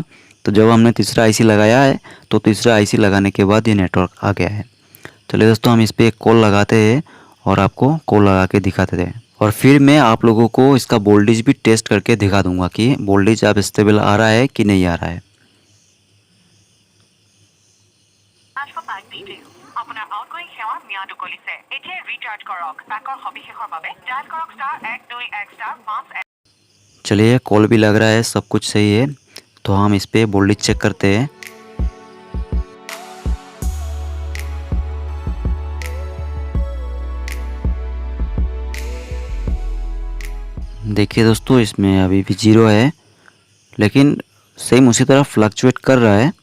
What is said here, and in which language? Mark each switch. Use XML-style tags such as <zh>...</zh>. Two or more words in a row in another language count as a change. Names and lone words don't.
<hi>तो जब हमने तीसरा आईसी लगाया है तो तीसरा आईसी लगाने के बाद ये नेटवर्क आ गया है। चलिए दोस्तों हम इस पर एक कॉल लगाते हैं और आपको कॉल लगा के दिखाते हैं और फिर मैं आप लोगों को इसका वोल्टेज भी टेस्ट करके दिखा दूंगा कि वोल्टेज अब स्टेबल आ रहा है कि नहीं आ रहा है।</hi> <as>আপোনাৰ আউটগোয়িং সেৱাৰ ম্যাদ উকলিছে। এতিয়া ৰিচাৰ্জ কৰক। পেকৰ সবিশেষৰ বাবে ডায়াল কৰক *121*5।</as> <hi>चलिए कॉल भी लग रहा है, सब कुछ सही है। तो हम इस पे वोल्टेज चेक करते हैं। देखिए दोस्तों, इसमें अभी भी 0 है, लेकिन सेम उसी तरह फ्लक्चुएट कर रहा है।</hi>